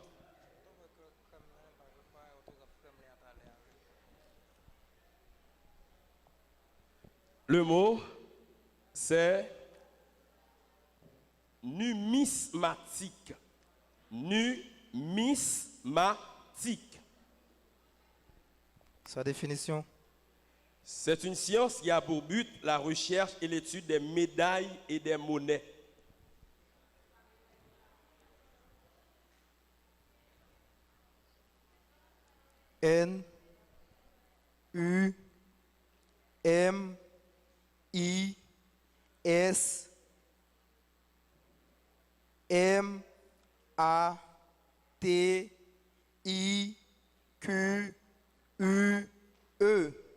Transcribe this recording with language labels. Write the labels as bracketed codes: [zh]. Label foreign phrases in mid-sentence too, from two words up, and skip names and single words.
[fr] Le mot, c'est numismatique. Numismatique. Sa définition. C'est une science qui a pour but la recherche et l'étude des médailles et des monnaies. N U M I S M A T I Q U E.